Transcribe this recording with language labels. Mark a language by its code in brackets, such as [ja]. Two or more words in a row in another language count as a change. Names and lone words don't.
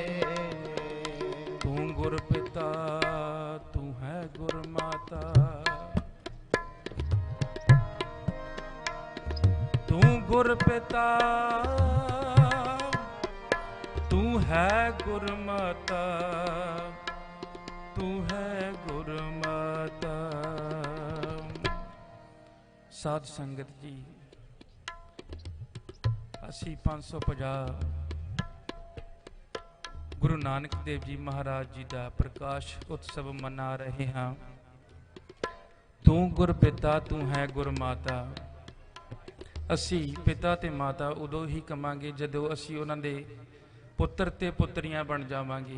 [pa] ਤੂ ਗੁਰ ਪਿਤਾ ਤੂ ਹੈ ਗੁਰ ਮਾਤਾ, ਤੂ ਗੁਰ ਪਿਤਾ ਤੂ ਹੈ ਗੁਰ ਮਾਤਾ, ਤੂ ਹੈ ਗੁਰ ਮਾਤਾ। ਸਾਧ ਸੰਗਤ ਜੀ, ਅਸੀਂ 550 ਗੁਰੂ ਨਾਨਕ ਦੇਵ ਜੀ ਮਹਾਰਾਜ ਜੀ ਦਾ ਪ੍ਰਕਾਸ਼ ਉਤਸਵ ਮਨਾ ਰਹੇ ਹਾਂ। ਤੂੰ ਗੁਰ ਪਿਤਾ ਤੂੰ ਹੈ ਗੁਰ ਮਾਤਾ। ਅਸੀਂ ਪਿਤਾ ਤੇ ਮਾਤਾ ਉਦੋਂ ਹੀ ਕਵਾਂਗੇ ਜਦੋਂ ਅਸੀਂ ਉਹਨਾਂ ਦੇ ਪੁੱਤਰ ਤੇ ਪੁੱਤਰੀਆਂ ਬਣ ਜਾਵਾਂਗੇ।